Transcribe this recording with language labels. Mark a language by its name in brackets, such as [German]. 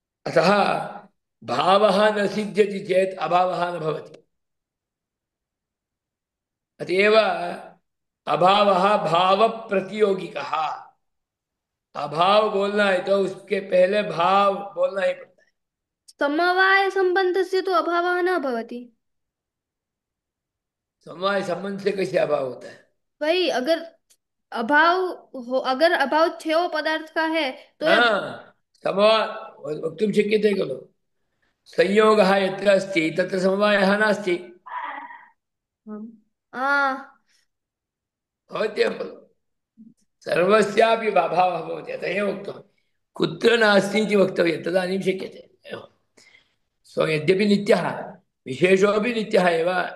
[Sanskrit] अतः भावः न सिद्ध्यति चेत् अभावः न भवति अतएव अभावः भाव प्रतियोगिकः अभाव [Hindi] बोलना है तो उसके पहले भाव बोलना ही पड़ता है [Sanskrit] समवाय [Hindi] संबंध से तो [Sanskrit] अभावः न भवति [Hindi] समवाय संबंध से कैसे अभाव होता है भाई अगर अभाव छेव पदार्थ का है तो [Sanskrit] समवाय वक्तुं शक्यते खलु संयोगः यत्र अस्ति तत्र समवायः नास्ति भवत्येव खलु सर्वस्यापि अभावः भवति अतः एव उक्तं कुत्र नास्ति इति वक्तव्यं तदानीं शक्यते सो यद्यपि नित्यः विशेषोऽपि नित्यः एव